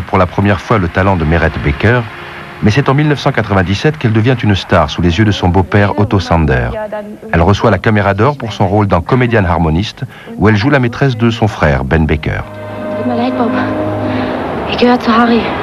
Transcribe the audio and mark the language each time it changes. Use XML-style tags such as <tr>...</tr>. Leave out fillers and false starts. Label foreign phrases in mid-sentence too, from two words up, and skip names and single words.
<fr>pour la première fois le talent de Meret Beker, mais c'est en 1997 qu'elle devient une star sous les yeux de son beau-père Otto Sander. Elle reçoit la Caméra d'Or pour son rôle dans Comedian Harmonist, où elle joue la maîtresse de son frère, Ben Beker.</fr> <de>Tut mir leid, Bob. Ich gehöre zu Harry.</de>